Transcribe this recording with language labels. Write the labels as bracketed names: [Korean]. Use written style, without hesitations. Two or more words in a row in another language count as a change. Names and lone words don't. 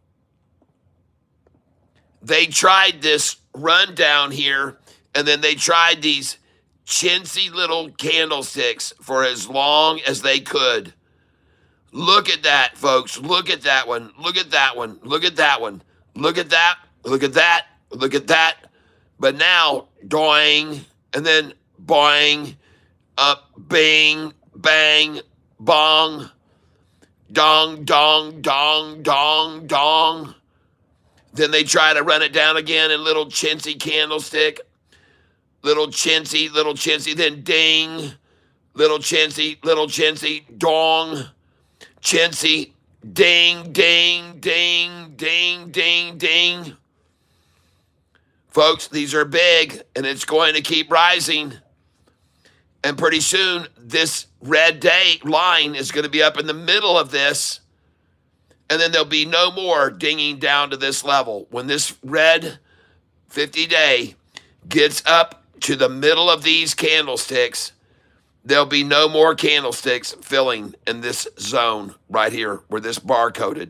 [English] They tried this rundown here, and then they tried these chintzy little candlesticks for as long as they could. Look at that, folks. Look at that one. Look at that one. Look at that one. Look at that. Look at that. Look at that. But now, doing, and then boing, up, bing, bang, bong, dong, dong, dong, dong, dong. Then they try to run it down again in little chintzy candlestick. Little chintzy, then ding. Little chintzy, dong. Chintzy, ding, ding, ding, ding, ding, ding. Folks, these are big, and it's going to keep rising. And pretty soon, this red day line is going to be up in the middle of this. And then there'll be no more dinging down to this level. When this red 50-day gets up to the middle of these candlesticks, there'll be no more candlesticks filling in this zone right here where this bar coded.